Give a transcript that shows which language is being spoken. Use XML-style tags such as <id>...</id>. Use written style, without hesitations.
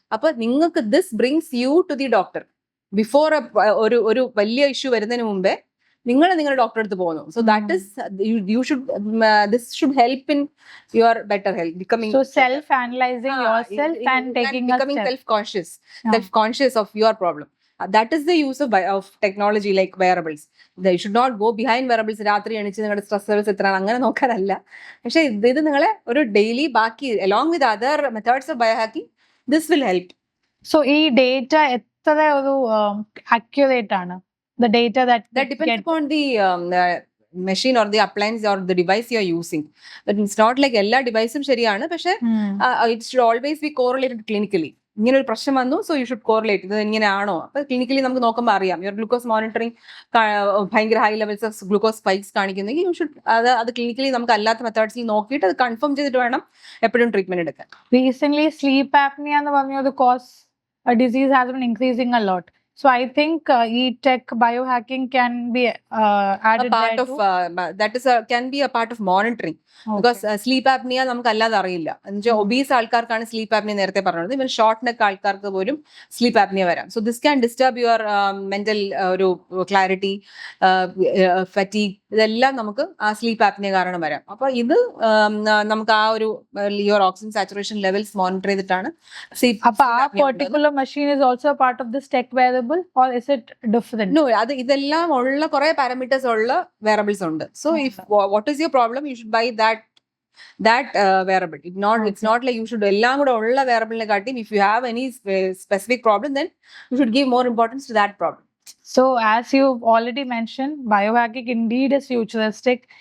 <ml>അപ്പൊ നിങ്ങൾക്ക്</ml> <en>this brings you to the doctor</en> <ml>before ഒരു വലിയ ഇഷ്യൂ വരുന്നതിന് മുമ്പേ നിങ്ങളുടെ ഡോക്ടറെ അടുത്ത് പോകുന്നു.</ml> <en>So that is you should this should help in your better health, becoming self analysing yourself and taking self conscious of your problem. That is the use of technology like wearables. You should not go behind wearables.</en> <ml>രാത്രി എണിച്ച് നിങ്ങളുടെ stress levels എത്രയാണ് അങ്ങനെ നോക്കാനല്ല. പക്ഷെ ഇത് നിങ്ങളെ ഒരു daily ബാക്കി</ml> <en>along with other methods of biohacking, this will help.</en> <ml>So ഈ ഡേറ്റ എത്ര ഒരു accurate ആണ്?</ml> <en>The data that depends upon the machine or the appliance or the device you are using. But it's not like</en> <ml>എല്ലാ ഡിവൈസും ശരിയാണ്. പക്ഷെ</ml> <en>it should always be correlated clinically.</en> <ml>ഇങ്ങനെ ഒരു പ്രശ്നം വന്നു, സോ</ml> <en>you should correlate,</en> <ml>ഇത് ഇങ്ങനെയാണോ. അപ്പൊ ക്ലിനിക്കലി നമുക്ക് നോക്കുമ്പോൾ അറിയാം. യുവർ ഗ്ലൂക്കോസ് മോണിറ്ററിംഗ് ഭയങ്കര high levels of glucose spikes കാണിക്കുന്നെങ്കിൽ you should അത് ക്ലിനിക്കലി നമുക്ക് അല്ലാത്ത മെത്തേഡ്സിൽ നോക്കിയിട്ട് അത് കൺഫേം ചെയ്തിട്ട് വേണം എപ്പോഴും ട്രീറ്റ്മെന്റ് എടുക്കാൻ.</ml> <en>recent sleep apnea</en> <ml>എന്ന് പറഞ്ഞ</ml> <en>Cause disease has been increasing a lot. So I think tech biohacking can be added a part of can be a part of monitoring. Okay.</en> <ml>Because sleep apnea നമുക്ക് അല്ലാതെ അറിയില്ല. Obese ആൾക്കാർക്കാണ് sleep apnea നേരത്തെ പറഞ്ഞത്. ഇവൻ short neck ആൾക്കാർക്ക് പോലും sleep apnea വരാം.</ml> <en>so this can disturb your mental</en> <ml>ഒരു ക്ലാരിറ്റി, ഫറ്റീഗ്, ഇതെല്ലാം നമുക്ക് ആ സ്ലീപ്പ് ആപ്നിയ കാരണം വരാം. അപ്പൊ ഇത് നമുക്ക് ആ ഒരു your oxygen saturation levels monitor ചെയ്തിട്ടാണ്.</ml> <en>അപ്പൊ ആ particular machine is also part of this tech wearable or is it different?</en> <ml>No, ഇതെല്ലാം ഉള്ള കുറെ പാരാമീറ്റേഴ്സ് ഉള്ള wearables ഉണ്ട്.</ml> <en>So if what is your problem, you should buy that wearable. It's not like you should</en> <ml>എല്ലാം കൂടെ ഉള്ള wearable കാട്ടി.</ml> <en>If you have any specific problem, then you should give more importance to that problem. So as you've already mentioned, biohacking indeed is futuristic.</en>